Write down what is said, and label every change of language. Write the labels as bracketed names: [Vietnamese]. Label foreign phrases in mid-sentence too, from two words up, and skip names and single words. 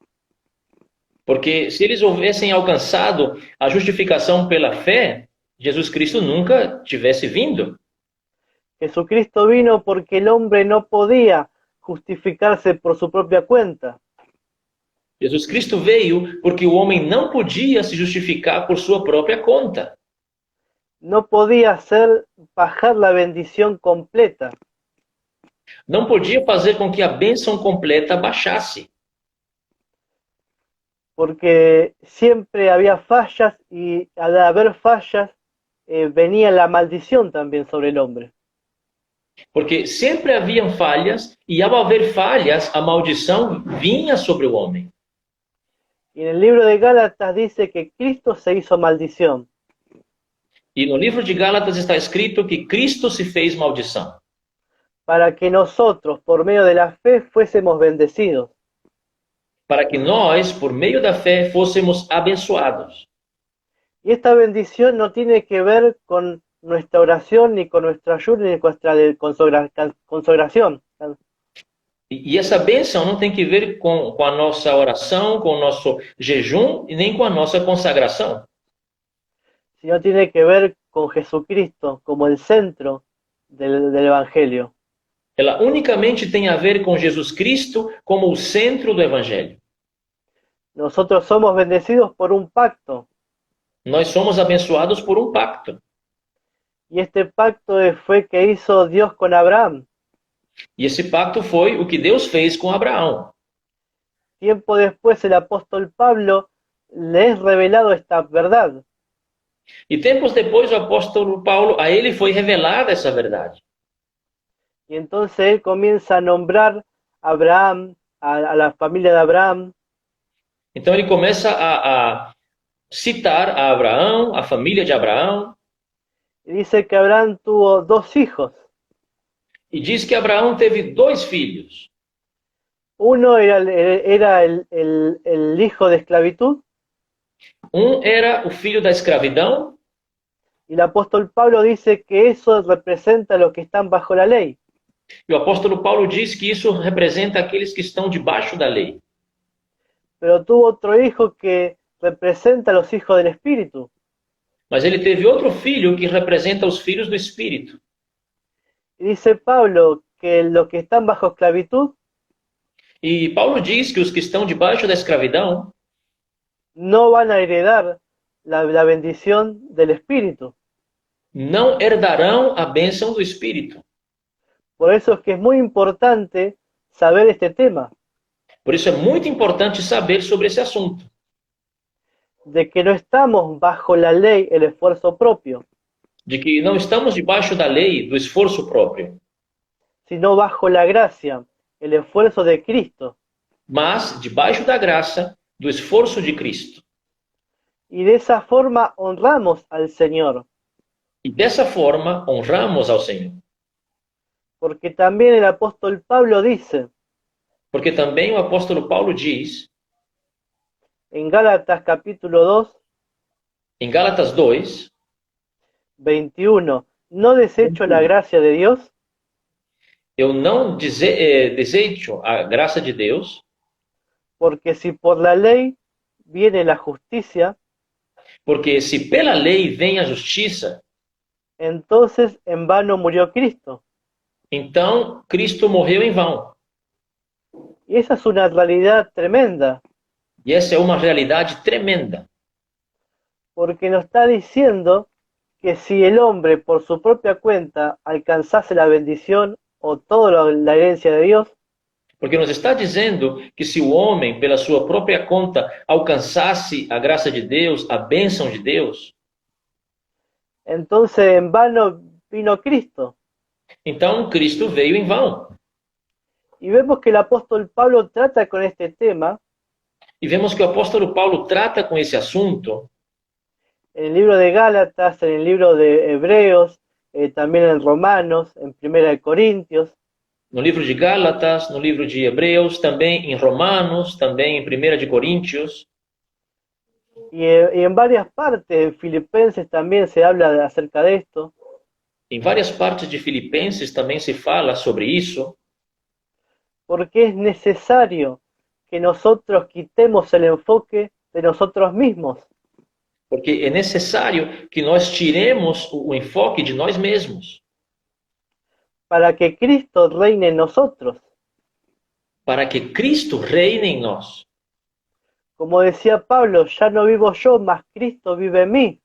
[Portuguese] Porque se eles houvessem alcançado a justificação pela fé, Jesus Cristo nunca tivesse vindo. [Spanish] Jesucristo vino porque el hombre no podía justificarse por su propia cuenta. [Portuguese] Jesus Cristo veio porque o homem não podia se justificar por sua própria conta. [Spanish] No podía hacer bajar la bendición completa. [Portuguese] Não podia fazer com que a bênção completa baixasse. [Spanish] Porque siempre había fallas y al haber fallas venía la maldición también sobre el hombre. [Portuguese] Porque sempre haviam falhas e ao haver falhas, a maldição vinha sobre o homem. [Spanish] Y en el libro de Gálatas dice que Cristo se hizo maldición. [Portuguese] E no livro de Gálatas está escrito que Cristo se fez maldição. [Spanish] Para que nosotros, por medio de la fe, fuésemos bendecidos. [Portuguese] Para que nós, por meio da fé, fôssemos abençoados. [Spanish] Y esta bendición no tiene que ver con nuestra oración, ni con nuestra ayuno, ni con nuestra consagración. [Portuguese] E essa bênção não tem que ver com a nossa oração, com o nosso jejum e nem com a nossa consagração. [Spanish] Sino tiene que ver con Jesucristo como el centro del Evangelio. [Portuguese] Ela unicamente tem a ver com Jesus Cristo como o centro do Evangelho. [Spanish] Nosotros somos bendecidos por un pacto. [Portuguese] Nós somos abençoados por um pacto. [Spanish] Y este pacto fue que hizo Dios con Abraham. [Portuguese] E esse pacto foi o que Deus fez com Abraão. [Spanish] Tiempo después el apóstol Pablo le es revelado esta verdad. [Portuguese] E tempos depois o apóstolo Paulo, a ele foi revelada essa verdade. [Spanish] Y entonces él comienza a nombrar a Abraham, a la familia de Abraham. [Portuguese] Então ele começa a citar a Abraão, a família de Abraão. [Spanish] Y dice que Abraham tuvo 2 hijos. [Portuguese] E diz que Abraão teve 2 filhos. [Spanish] Uno era el hijo de esclavitud. [Portuguese] Um era o filho da escravidão. [Spanish] Y el apóstol Pablo dice que eso representa a los que están bajo la ley. [Portuguese] E o apóstolo Paulo diz que isso representa aqueles que estão debaixo da lei. [Spanish] Pero tuvo otro hijo que representa a los hijos del Espíritu. [Portuguese] Mas ele teve outro filho que representa os filhos do Espírito. [Spanish] Y dice Pablo que los que están bajo esclavitud [Portuguese] E Paulo diz que os que estão debaixo da escravidão [Spanish] no van a heredar la bendición del Espíritu. [Portuguese] não herdarão a bênção do Espírito. [Spanish] Por eso es que es muy importante saber este tema, [Portuguese] Por isso é muito importante saber sobre esse assunto. [Spanish] de que no estamos bajo la ley, el esfuerzo propio, [Portuguese] De que não estamos debaixo da lei, do esforço próprio, [Spanish] sino bajo la gracia, el esfuerzo de Cristo. [Portuguese] mas debaixo da graça, do esforço de Cristo. [Spanish] Y de esa forma honramos al Señor, [Portuguese] E dessa forma honramos ao Senhor. [Spanish] porque también el apóstol Pablo dice [Portuguese] Porque também o apóstolo Paulo diz, [Spanish] en Gálatas capítulo 2, [Portuguese] em Gálatas 2, [Spanish] 21, ¿no desecho la gracia de Dios? [Portuguese] eu não desejo a graça de Deus, [Spanish] Porque si por la ley viene la justicia, [Portuguese] porque se pela lei vem a justiça, [Spanish] entonces en vano murió Cristo. [Portuguese] então Cristo morreu em vão. [Spanish] Y esa es una realidad tremenda, [Portuguese] E essa é uma realidade tremenda, [Spanish] porque nos está diciendo que si el hombre por su propia cuenta alcanzase la bendición o toda la herencia de Dios, [Portuguese] porque nos está dizendo que se o homem, pela sua própria conta, alcançasse a graça de Deus, a bênção de Deus, [Spanish] entonces en vano vino Cristo. [Portuguese] então Cristo veio em vão. [Spanish] Y vemos que el apóstol Pablo trata con este tema [Portuguese] E vemos que o apóstolo Paulo trata com esse assunto [Spanish] en el libro de Gálatas, en el libro de Hebreos, también en Romanos, en Primera de Corintios. [Portuguese] no livro de Gálatas, no livro de Hebreus, também em Romanos, também em 1 de Coríntios. [Spanish] Y en varias partes, en Filipenses también se habla acerca de esto. [Portuguese] Em várias partes de Filipenses também se fala sobre isso. [Spanish] Porque es necesario que nosotros quitemos el enfoque de nosotros mismos. [Portuguese] Porque é necessário que nós tiremos o enfoque de nós mesmos. [Spanish] Para que Cristo reine en nosotros. [Portuguese] Para que Cristo reine em nós. [Spanish] Como decía Pablo, ya no vivo yo, mas Cristo vive en mí.